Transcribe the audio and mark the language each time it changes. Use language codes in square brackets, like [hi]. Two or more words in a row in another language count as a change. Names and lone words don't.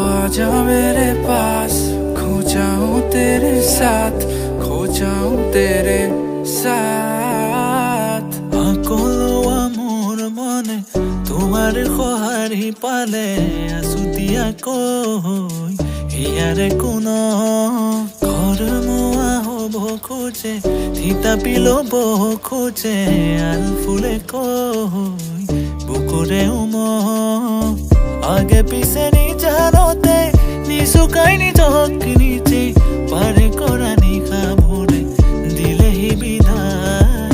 [hi] आजा मेरे पास, खो जाऊं तेरे साथ, खो जाऊं तेरे साथ। [as] সকলো মোৰ মনে তোমাৰ সঁহাৰি পালে আছুতীয়া কৈ ইয়াৰে কোন ঘৰ মোৱা হ'ব খোজে, থিতাপি ল'ব খোজে আৰু ফুলে কৈ বুকুৰে আগে পিছে নিজানতে নিচুকাই নিজক নিজে পাৰে কৰা নিশা ভৰে দিলেহি বিদায়।